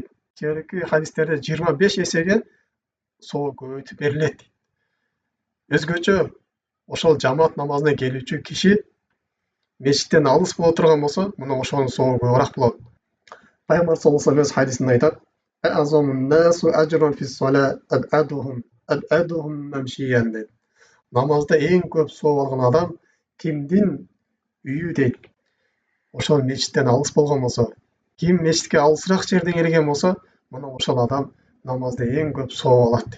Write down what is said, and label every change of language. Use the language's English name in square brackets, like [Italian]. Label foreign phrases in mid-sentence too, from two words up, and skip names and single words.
[Kyrgyz] Кээинки хадистерде 25 эсеге соо көбөйтүп берилет дейт. Өзгөчө ошол жамаат намазына келүүчү киши мечиттен алыс боло турган болсо, мына ошонун сообу көбүрөөк болот. [Arabic] Пайгамбар صلى الله عليه وسلم [Kyrgyz] хадисинде айтат: [Arabic] "أعظم الناس أجرا في الصلاة أبعدهم ممشى" дейт. [Kyrgyz] Намазда эң көп сооп алган адам кимдин үйү дейт. Ошол мечиттен алыс болгон болсо, ким мечитке алысыраак жерден келген болсо, мына ошол адам намазда эң көп сооп алат дейт.